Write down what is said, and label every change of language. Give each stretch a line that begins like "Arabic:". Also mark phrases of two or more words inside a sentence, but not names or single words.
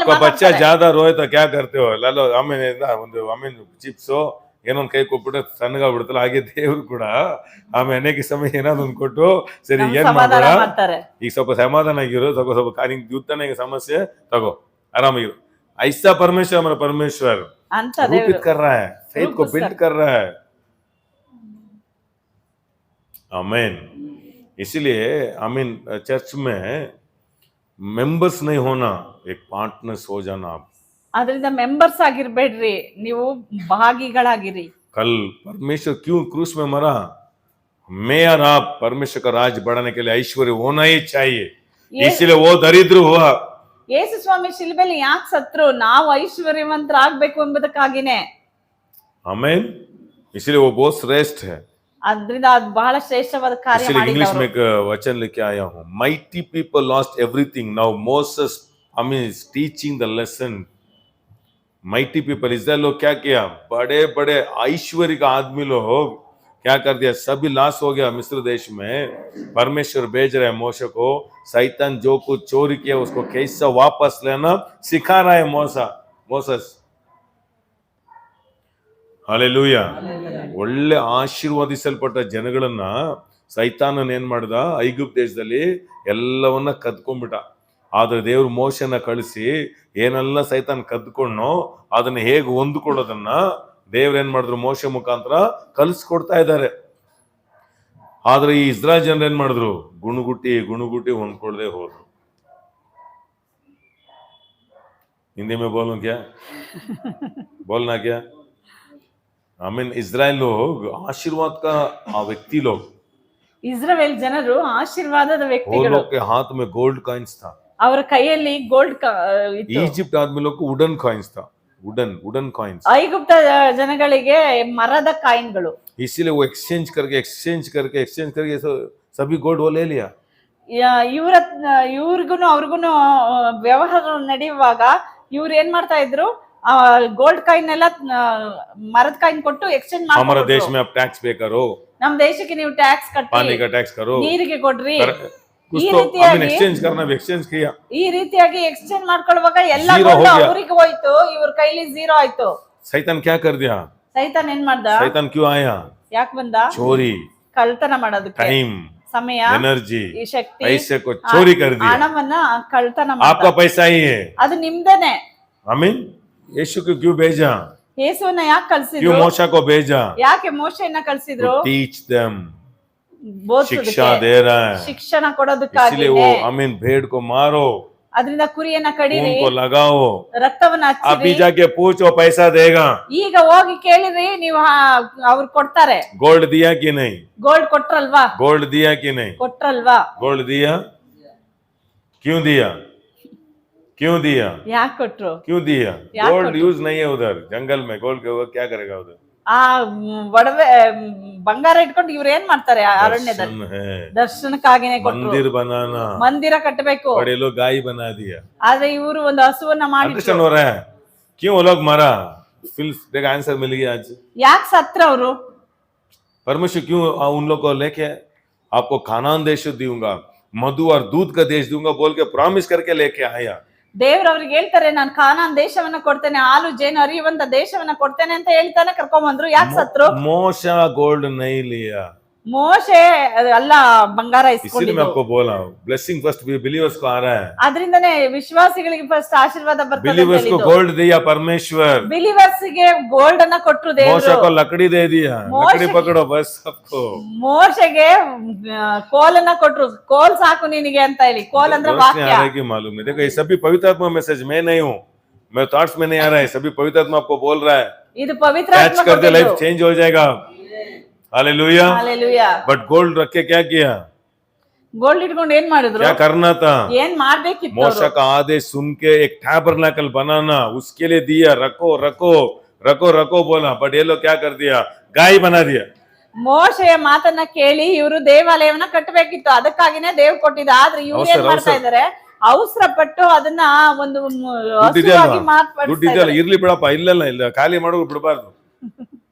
Hindi: आपका बच्चा ज्यादा रोए तो क्या करते हो?
Kannada: लालो ಆಮೇಲೆ ಒಂದು ಆಮೇಲೆ ಚಿಪ್ಸ್ ಏನೊಂದು ಕೈ ಕೊಟ್ಬಿಟ್ಟು ಸಣ್ಣಗಾಗ್ಬಿಡುತ್ತಲ್ಲ, ಹಾಗೆ ದೇವ್ರು ಕೂಡ ಆಮೇಲೆ ಅನೇಕ ಸಮಯ ಏನಾದ್ರು ಒಂದು ಕೊಟ್ಟು ಸರಿ ಏನ್ ಮಾಡ್ತಾರೆ, ಈಗ ಸ್ವಲ್ಪ ಸಮಾಧಾನ ಆಗಿರೋ, ಸ್ವಲ್ಪ ನಿಂಗೆ ಯುದ್ಧನ ಸಮಸ್ಯೆ ತಗೋ, ಆರಾಮಾಗಿರು.
Hindi: ऐसा परमेश्वर हमारा परमेश्वर रूपित कर रहा है, फेथ को बिल्ड कर रहा है. आमीन. इसीलिए आमीन चर्च में मेंबर्स नहीं होना, एक पार्टनर्स हो जाना. आप
Kannada: ಅದರಿಂದ ಮೆಂಬರ್ಸ್ ಆಗಿರ್ಬೇಡ್ರಿ, ನೀವು ಭಾಗಿಗಳಾಗಿರಿ.
Hindi: कल परमेश्वर क्यों क्रूस में मरा? मैं और आप परमेश्वर का राज बढ़ाने के लिए ऐश्वर्य होना ही चाहिए, इसलिए वो दरिद्र हुआ.
Kannada: ಯೇಸು ಸ್ವಾಮಿ ಶಿಲ್ಬೆಲಿ ಯಾಕೆ ಸತ್ರು? ನಾವು ಐಶ್ವರ್ಯವಂತರಾಗಬೇಕು ಎಂಬುದಕ್ಕಾಗಿನೇ.
Hindi: आमीन. इसलिए वो बहुत श्रेष्ठ है.
Kannada: ಅದರಿಂದ ಅದು ಬಹಳ ಶ್ರೇಷ್ಠವಾದ ಕಾರ್ಯ
Hindi: इसलिए इंग्लिश में
Kannada: ಮಾಡಿದವರು.
Hindi: एक वचन लेके आया हूँ.
English: Mighty people lost everything. Now Moses, I mean, is teaching the lesson mighty people
Hindi: इज़राइल लोग क्या किया, बड़े बड़े ऐश्वर्य का आदमी लोग क्या कर दिया, सभी लॉस हो गया मिस्र देश में। परमेश्वर भेज रहे हैं मोशे को, शैतान जो कुछ चोरी किया उसको कैसे वापस लेना सिखा रहा है मोसेस। हालेलೂಯಾ।
Kannada: ಒಳ್ಳೆ ಆಶೀರ್ವಾದಿಸಲ್ಪಟ್ಟ ಜನಗಳನ್ನ ಸೈತಾನನ ಏನ್ ಮಾಡ್ದ, ಐಗುಪ್ತ ದೇಶದಲ್ಲಿ ಎಲ್ಲವನ್ನ ಕದ್ಕೊಂಡ್ಬಿಟ್ಟ. ಆದ್ರೆ ದೇವ್ರು ಮೋಶೆನ ಕಳಿಸಿ ಏನೆಲ್ಲ ಸೈತಾನ್ ಕದ್ಕೊಂಡ್ನೋ ಅದನ್ನ ಹೇಗೆ ಹೊಂದ್ಕೊಳ್ಳೋದನ್ನ ದೇವ್ರ ಏನ್ ಮಾಡಿದ್ರು, ಮೋಶೆ ಮುಖಾಂತರ ಕಲಿಸ್ಕೊಡ್ತಾ ಇದ್ದಾರೆ. ಆದ್ರೆ ಈ ಇಸ್ರಾಯೇಲ್ ಜನರು ಏನ್ ಮಾಡಿದ್ರು, ಗುಣಗುಟ್ಟಿ ಹೊಂದ್ಕೊಳ್ದೆ ಹೋದ್ರು.
Hindi: हिंदी में बोलूं क्या, बोलना क्या?
English: I mean
Hindi: इजराइल लोग आशीर्वाद का व्यक्ति लोग,
Kannada: ಇಸ್ರಾಯೇಲ್ ಜನರು ಆಶೀರ್ವಾದದ
Hindi: वो
Kannada: ವ್ಯಕ್ತಿಗಳು.
Hindi: लोग के हाथ में
English: gold coins
Hindi: था।
Kannada: ಅವರ ಕೈಯಲ್ಲಿ ಗೋಲ್ಡ್ ಇತ್ತು.
Hindi: इजिप्ट आदमी लोग को
English: wooden coins
Hindi: था,
English: wooden coins.
Kannada: ಐಗುಪ್ತ ಜನಗಳಿಗೆ ಮರದ ಕಾಯಿನ್ಗಳು.
Hindi: इसीलिए वो एक्सचेंज करके सभी गोल्ड वो ले लिया।
Kannada: ಇವ್ರಿಗೂನು ಅವ್ರಿಗೂನು ವ್ಯವಹಾರ ನಡೆಯುವಾಗ ಇವ್ರು ಏನ್ ಮಾಡ್ತಾ ಇದ್ರು,
English: gold coin
Kannada: ಎಲ್ಲ ಮರದ ಕಾಯಿನ್ ಕೊಟ್ಟು ಎಕ್ಸ್ಚೇಂಜ್
Hindi: हमारा देश
Kannada: ಮಾಡ್ತಾರೆ.
Hindi: में आप
English: tax pay
Hindi: करो,
Kannada: ನಮ್ ದೇಶಕ್ಕೆ ನೀವು ಟ್ಯಾಕ್ಸ್
Hindi: पानी
Kannada: ಕಟ್ಟಿ,
Hindi: का टैक्स करो,
Kannada: ನೀರಿಗೆ ಕೊಡ್ರಿ.
Hindi: कुछ
Kannada: ಈ
Hindi: तो
Kannada: ರೀತಿಯಾಗಿ
Hindi: एक्सचेंज करना, एक्सचेंज किया।
Kannada: ಈ ರೀತಿಯಾಗಿ ಎಕ್ಸ್ಚೇಂಜ್ ಮಾಡ್ಕೊಳ್ಳುವಾಗ ಎಲ್ಲ
Hindi: Zero हो गया।
Kannada: ಅವರಿಗೆ ಹೋಯ್ತು, ಇವ್ರ ಕೈಲಿ ಝೀರೋ ಆಯ್ತು.
Hindi: शैतान क्या कर दिया,
Kannada: ಸೈತಾನ್ ಏನ್ ಮಾಡ್ದ,
Hindi: शैतान क्यों आया,
Kannada: ಯಾಕೆ ಬಂದ,
Hindi: चोरी,
Kannada: ಕಳ್ತನ ಮಾಡೋದಕ್ಕೆ.
Hindi: टाइम,
Kannada: ಸಮಯ,
Hindi: एनर्जी,
Kannada: ಈ ಶಕ್ತಿ,
Hindi: पैसे को चोरी कर दिया।
Kannada: ಹಣವನ್ನ ಕಳ್ತನ
Hindi: आपका
Kannada: ಮಾಡ್ದ.
Hindi: पैसा ही है,
Kannada: ಅದು ನಿಮ್ದೇನೆ.
Hindi: आमीन। यीशु को क्यों भेजा,
Kannada: ಯೇಸುವನ್ನ ಯಾಕೆ
Hindi: क्यों
Kannada: ಕಳ್ಸಿದ್ರು,
Hindi: मोशा को भेजा,
Kannada: ಯಾಕೆ ಮೋಶೆಯನ್ನ ಕಳ್ಸಿದ್ರು,
English: teach them,
Kannada: ಬೋಧಿಸೋದಕ್ಕೆ,
Hindi: शिक्षा दे रहा है।
Kannada: ಶಿಕ್ಷಣ ಕೊಡೋದಕ್ಕಾಗಿ.
Hindi: इसलिए वो आमीन भेड़ को मारो,
Kannada: ಅದರಿಂದ ಕುರಿಯನ್ನ ಕಡಿರಿ,
Hindi: उनको लगाओ,
Kannada: ರಕ್ತವನ್ನ
Hindi: अभी
Kannada: ಹಚ್ಚಿರಿ.
Hindi: जाके पूछो पैसा देगा,
Kannada: ಈಗ ಹೋಗಿ ಕೇಳಿರಿ, ನೀವು ಅವ್ರು ಕೊಡ್ತಾರೆ.
Hindi: गोल्ड दिया कि नहीं,
Kannada: ಗೋಲ್ಡ್ ಕೊಟ್ರಲ್ವಾ,
Hindi: गोल्ड दिया कि नहीं,
Kannada: ಕೊಟ್ರಲ್ವಾ,
Hindi: गोल्ड दिया, क्यों दिया, क्यों दिया,
Kannada: ಯಾಕೆ ಕೊಟ್ರು,
Hindi: क्यों दिया? क्या गोल्ड करो? यूज नहीं है उधर, जंगल में गोल्ड के वो क्या करेगा उधर?
Kannada: ಆ ಒಡವೆ ಬಂಗಾರ ಇಟ್ಕೊಂಡು ಇವ್ರು ಏನ್ ಮಾಡ್ತಾರೆ ಅರಣ್ಯದಲ್ಲಿ,
Hindi: दर्शन है,
Kannada: ದರ್ಶನಕ್ಕಾಗಿನೇ ಕೊಟ್ರು.
Hindi: मंदिर बनाना,
Kannada: ಮಂದಿರ ಕಟ್ಟಬೇಕು,
Hindi: बड़े लोग गाय बना दिया।
Kannada: ಆದ್ರೆ ಇವರು ಒಂದು ಹಸುವನ್ನ ಮಾಡಿದ್ರು.
Hindi: अंडरस्टैंड हो रहा है क्यों वो लोग मारा? फिर देखा आंसर मिल गया आज।
Kannada: ಯಾಕೆ ಸತ್ರ ಅವರು,
Hindi: परमेश्वर क्यों उन लोग को लेके आपको कानान देश दूंगा, मधु और दूध का देश दूंगा बोल के प्रॉमिस करके लेके आया।
Kannada: ದೇವ್ರು ಅವ್ರಿಗೆ ಹೇಳ್ತಾರೆ, ನಾನು ಕಾನಾನ್ ದೇಶವನ್ನ ಕೊಡ್ತೇನೆ, ಹಾಲು ಜೇನು ಹರಿಯುವಂತ ದೇಶವನ್ನ ಕೊಡ್ತೇನೆ ಅಂತ ಹೇಳ್ತಾನೆ ಕರ್ಕೊಂಡ್ ಬಂದ್ರು. ಯಾಕೆ ಸತ್ರು?
Hindi: मोशा गोल्ड नहीं लिया,
Kannada: ಮೋಶೆ ಅಲ್ಲ ಬಂಗಾರ
Hindi: इसीलिए मैं
Kannada: ಇಸ್ಕೊಂಡಿದ್ದು.
Hindi: आपको बोला
English: blessing first believers
Hindi: को आ रहा है।
Kannada: ಅದರಿಂದನೇ ವಿಶ್ವಾಸಿಗಳಿಗೆ ಫಸ್ಟ್ ಆಶೀರ್ವಾದ ಬರ್ತದೆ ಅಂತ
Hindi: बिलीवर्स को
Kannada: ಹೇಳಿದ್ದು.
Hindi: गोल्ड दिया परमेश्वर,
Kannada: ಬಿಲಿವರ್ಸ್ ಗೆ ಗೋಲ್ಡ್ ಅನ್ನ ಕೊಟ್ರು
Hindi: मोशा
Kannada: ದೇವರು.
Hindi: को लकड़ी दे दिया, मोशे- लकड़ी पकड़ो बस सबको।
Kannada: ಮೋಶೆಗೆ ಕೋಲನ್ನ ಕೊಟ್ರು, ಕೋಲ್ ಸಾಕು ನಿನಗೆ ಅಂತ ಹೇಳಿ. ಕೋಲ್ ಅಂದ್ರೆ
Hindi: दोस्त ने आ
Kannada: ವಾಕ್ಯ.
Hindi: रहा है कि मालूम नहीं, देखो ये सभी पवित्र आत्मा मैसेज, मैं नहीं हूँ, मैं थॉट्स में नहीं आ रहा है, सभी पवित्र आत्मा आपको बोल रहा है।
Kannada: ಇದು ಪವಿತ್ರ
Hindi: कैच
Kannada: ಆತ್ಮ
Hindi: कर दे, लाइफ
Kannada: ಕೊಟ್ಟಿದ್ದು.
Hindi: चेंज हो जाएगा। हालेलुया।
Kannada: ಹಾಲೆಲೂಯಾ.
Hindi: बट गोल्ड रख के क्या किया,
Kannada: ಗೋಲ್ಡ್ ಇಟ್ಕೊಂಡು ಏನ್ ಮಾಡಿದ್ರು,
Hindi: क्या करना था?
Kannada: ಏನ್ ಮಾಡ್ಬೇಕಿತ್ತು
Hindi: मोशा
Kannada: ಅವ್ರು?
Hindi: का आदेश सुन के एक टैबरनेकल बनाना, उसके लिए दिया, रखो रखो रखो रखो बोला, बट ये लोग क्या कर दिया, गाय बना दिया।
Kannada: ಮೋಶೆಯ ಮಾತನ್ನ ಕೇಳಿ ಇವರು ದೇವಾಲಯವನ್ನ ಕಟ್ಟಬೇಕಿತ್ತು, ಅದಕ್ಕಾಗಿನೇ ದೇವ್ ಕೊಟ್ಟಿದ್ದ. ಆದ್ರೆ ಇವ್ರು ಏನ್ ಮಾಡ್ತಾ ಇದಾರೆ, ಅವಸರ ಪಟ್ಟು ಅದನ್ನ ಒಂದು ದುಡ್ಡಿದೆಯಲ್ವಾ, ಹಸುವಾಗಿ ದುಡ್ಡಿದೆಯಲ್ಲ, ಮಾರ್ಪಡಿಸ್ತಾ ಇರ್ಲಿ ಬಿಡಪ್ಪ, ಇಲ್ಲ ಖಾಲಿ ಮಾಡೋದು ಬಿಡಬಾರ್ದು,